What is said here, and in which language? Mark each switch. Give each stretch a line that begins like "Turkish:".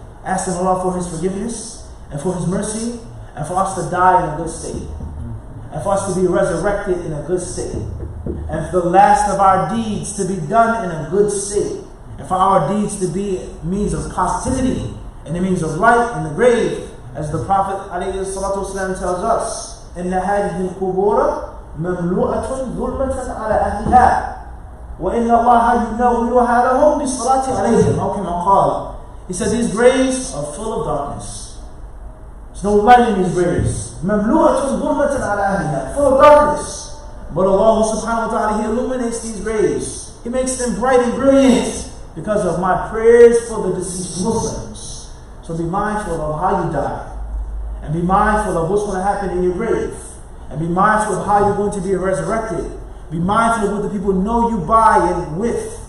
English: Asking Allah for His forgiveness and for His mercy and for us to die in a good state and for us to be resurrected in a good state and for the last of our deeds to be done in a good state and for our deeds to be means of positivity and the means of light in the grave, as the Prophet ﷺ tells us,
Arabic: إِنَّ هَذِهِ الْقُبُورَ مَمْلُوءَةٌ ظُلْمَةً عَلَى أَهْلِهَا وَإِنَّ اللَّهَ يُنَوِّرُهَا لَهُمْ بِالصَّلَاةِ عَلَيْهِمْ أو كما قال.
English: He said these graves are full of darkness. There's no light in these graves.
Arabic: مَمْلُوءَةٌ ظُلْمَةً عَلَى أَهْلِهَا,
English: full of darkness. But Allah subhanahu wa ta'ala, He illuminates these graves. He makes them bright and brilliant because of my prayers for the deceased Muslims. So be mindful of how you die. And be mindful of what's going to happen in your grave. And be mindful of how you're going to be resurrected. Be mindful of what the people know you by and with.